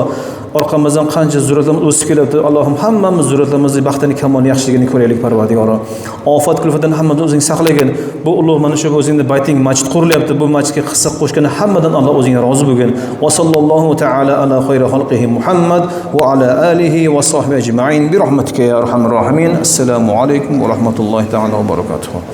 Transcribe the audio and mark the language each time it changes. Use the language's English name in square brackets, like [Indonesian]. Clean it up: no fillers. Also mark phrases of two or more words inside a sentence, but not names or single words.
[Uzbek] Orqamizdan qancha zurratlarimiz o'sib kelyapti. Allohim hammamiz zurratlarimizning baxtini, kamol, yaxshiligini ko'raylik Parvardigoro. Ofat kulfatdan hammani o'zing saqlagin. Bu ulug' mana shu o'zingning bayting masjid qurilyapti. Bu masjidga hissa qo'shgan hammadan Alloh o'zing rozi bo'lgin. [Arabic] وصلى الله تعالى على خير خلقه محمد وعلى آله وصحبه أجمعين برحمتك يا أرحم الراحمين. السلام عليكم ورحمة الله تعالى وبركاته.